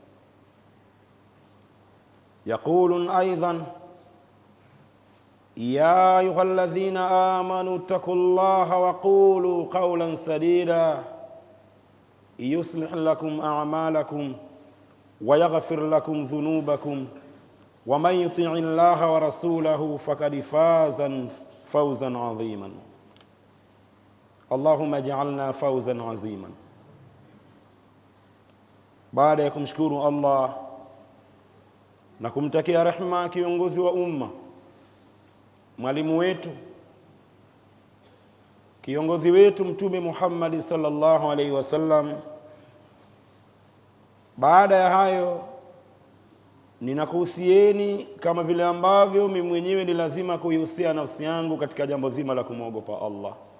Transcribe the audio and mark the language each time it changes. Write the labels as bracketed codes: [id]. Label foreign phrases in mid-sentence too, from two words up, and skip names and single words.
[ar] يقول أيضا: يا أيها الذين آمنوا اتقوا الله وقولوا قولا سديدا يصلح لكم أعمالكم ويغفر لكم ذنوبكم ومن يطع الله ورسوله فقد فاز فوزا عظيما. اللهم اجعلنا فوزا عظيما. [sw] Baada ya kumshukuru Allah na kumtakia rehema kiongozi wa umma, mwalimu wetu, kiongozi wetu Mtume Muhammad [ar] صلى الله عليه وسلم, [sw] baada ya hayo ninakuhusieni kama vile ambavyo mimi mwenyewe ni lazima kuihusia nafsi yangu katika jambo zima la kumwogopa Allah.